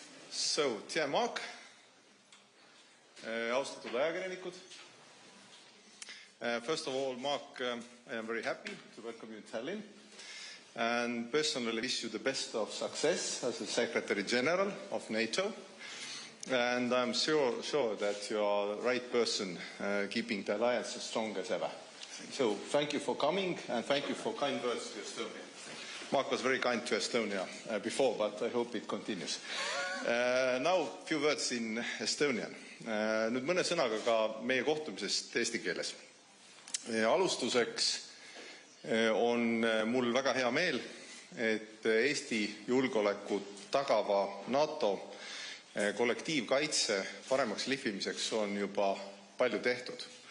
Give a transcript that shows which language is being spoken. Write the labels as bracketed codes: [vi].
[en] So, dear Mark, [et] austatud ajakirjanikud. [en] First of all, Mark, I am very happy to welcome you in Tallinn and personally wish you the best of success as the Secretary General of NATO. And I'm sure that you are the right person keeping the alliance as strong as ever. So thank you for coming and thank you for kind words to Estonia. Mark was very kind to Estonia before, but I hope it continues. Now, few words in Estonian. [et] Nüüd mõne sõnaga ka meie kohtumisest eesti keeles. Alustuseks on mul väga hea meel, et Eesti julgeolekut tagava NATO kollektiivkaitse paremaks lihvimiseks on juba palju tehtud.